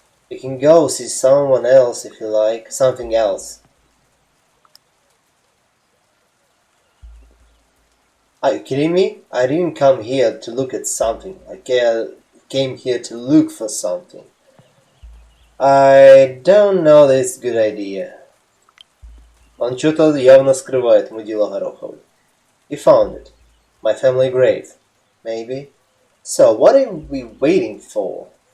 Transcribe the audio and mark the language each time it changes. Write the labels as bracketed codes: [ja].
[en] You can go see someone else if you like. Something else. Are you kidding me? I didn't come here to look at something. I came here to look for something. I don't know that it's a good idea. [ru] Он что-то явно скрывает, мудила Гороховый. [en] He found it. My family grave. Maybe. So, what are we waiting for?